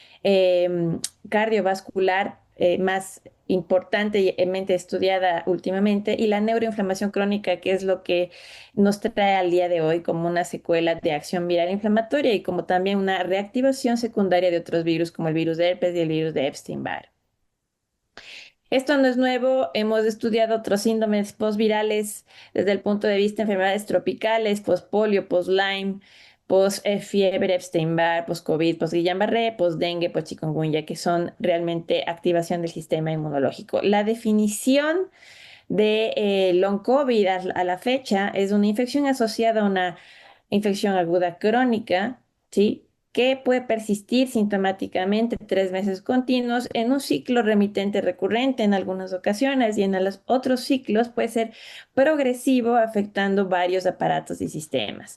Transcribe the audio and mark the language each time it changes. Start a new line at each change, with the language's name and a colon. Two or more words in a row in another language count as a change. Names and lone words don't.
Spanish: cardiovascular más importante y mente estudiada últimamente, y la neuroinflamación crónica, que es lo que nos trae al día de hoy como una secuela de acción viral inflamatoria y como también una reactivación secundaria de otros virus como el virus de herpes y el virus de Epstein-Barr. Esto no es nuevo, hemos estudiado otros síndromes postvirales desde el punto de vista de enfermedades tropicales, post-polio, post-Lyme, post-fiebre, Epstein-Barr, post-COVID, post-Guillain-Barré, post-dengue, post-chikungunya, que son realmente activación del sistema inmunológico. La definición de
English: long COVID
Spanish: a la fecha es una infección asociada a una infección aguda crónica, ¿sí? Que puede persistir sintomáticamente 3 meses continuos en un ciclo remitente recurrente en algunas ocasiones y en los otros ciclos puede ser progresivo afectando varios aparatos y sistemas.